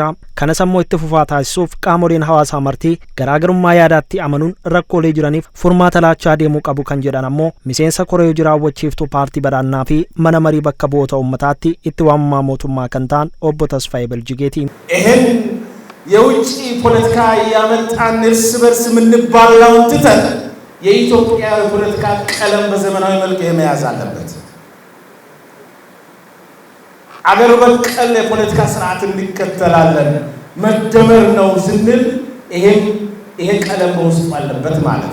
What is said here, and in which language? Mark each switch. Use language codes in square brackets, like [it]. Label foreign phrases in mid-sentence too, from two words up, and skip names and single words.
[om] Kanas ammoo itti fufaa taasisuuf qaamoleen hawaasaa martii garaagarummaa yaadaatti amanuun rakkoolee jiraniif furmaata laachaa deemuu qabu kan jedhan ammoo miseensa koree hojii raawwachiiftuu paartii badhaadhinaa fi mana marii bakka bu'oota uummataatti itti waamamaa mootummaa kan ta'an obbo Tasfaayee Barjigeeti. [am] የውጪ ፖለቲካ ያመጣን እርስ በርስ ምንባላውን ትተን የኢትዮጵያ ፖለቲካ ቀለም በዘመናዊ መልክ መያዝ አለበት። አገር በቀል የፖለቲካ ስርዓት እንከተላለን መደመር ነው ስንል ይሄ ቀለም በውስጡ አለበት ማለት